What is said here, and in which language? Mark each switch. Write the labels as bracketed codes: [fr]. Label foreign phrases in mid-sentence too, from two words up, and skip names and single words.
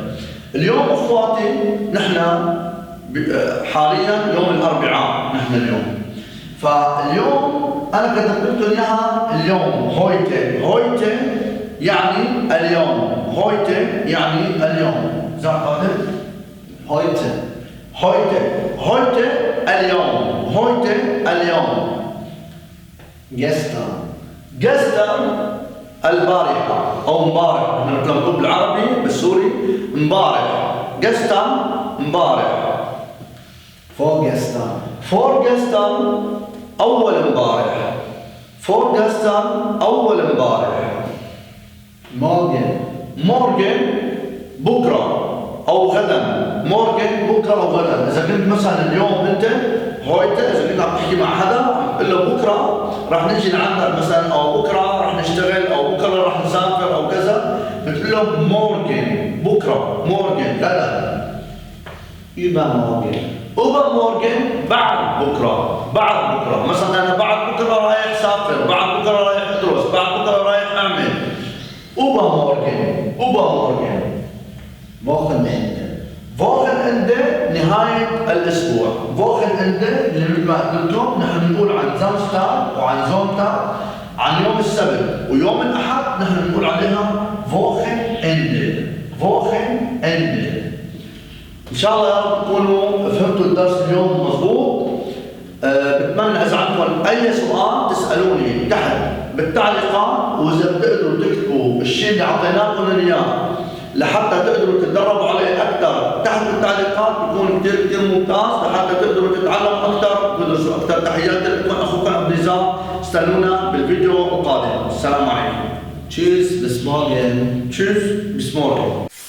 [ar] اليوم اخواتي نحن حاليا يوم الاربعاء نحن اليوم. فاليوم انا كتبت لكم اياها اليوم هويته. هويته يعني اليوم. هويته يعني اليوم. زين قادر؟ [de] Heute. Heute. Heute اليوم. Heute اليوم. Gestern. [ar] Gestern البارحة أو امبارح. نحن نقول بالعربي بالسوري امبارح. [de] Gestern امبارح. Vorgestern. [ar] Vorgestern أول امبارح. Vorgestern أول امبارح. [de] Morgen. [ar] Morgen بكرة أو غدا. Morgen بكرة أو غدا. إذا كنت مثلا اليوم أنت هويته، إذا كنت عم تحكي مع حدا قل له بكرة رح نجي لعندك مثلا، أو بكرة رح نشتغل، أو بكرة رح نسافر أو كذا، بتقول له Morgen بكرة. [de] Morgen غدا. Übermorgen. [ar] Übermorgen بعد بكرة. بعد بكرة مثلا أنا بعد بكرة رايح سافر، بعد بكرة رايح أدرس، بعد بكرة رايح أعمل. [de] Übermorgen. Übermorgen. Wochenende. [ar] Wochenende نهاية الأسبوع. Wochenende اللي مثل ما قلت لكم نحن نقول عن Samstag وعن Sonntag، عن يوم السبت ويوم الأحد نحن نقول عليها Wochenende. [de] Wochenende. [ar] إن شاء الله يا رب تكونوا فهمتوا الدرس اليوم مضبوط. بتمنى إذا عندكم اي سؤال تسالوني تحت بالتعليقات، واذا بتقدروا تكتبوا الشيء اللي اعطيناكم اياه لحتى تقدروا تتدربوا عليه اكثر تحت بالتعليقات بيكون كثير كثير ممتاز لحتى تقدروا تتعلموا اكثر وتدرسوا اكثر. تحياتي لكم اخوكم ابو نزار، استنونا بالفيديو القادم. السلام عليكم. [de] Tschüss, bis morgen. Tschüss, bis morgen.